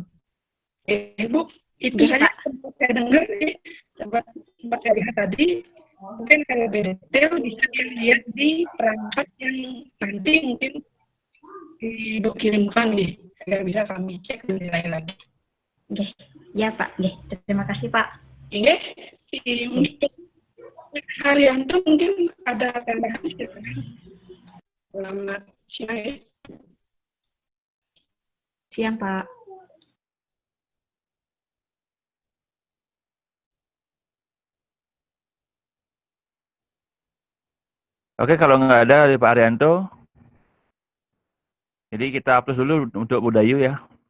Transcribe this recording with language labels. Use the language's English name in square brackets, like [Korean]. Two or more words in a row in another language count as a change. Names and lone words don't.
[Indonesian] Bu, itu Iya, saja Pak. sempat saya dengar nih, sempat saya lihat tadi. Mungkin kalau lebih detail bisa dilihat di perangkat yang nanti mungkin Ibu kirimkan nih, agar bisa kami cek dan nilai lagi. Nggih. Ya, Pak. Nggih. Terima kasih, Pak. Oke, untuk Haryanto mungkin ada tambahan silakan. Selamat siang ya. Siang, Pak. Oke, kalau nggak ada dari Pak Arianto, jadi kita hapus dulu untuk Budayu ya.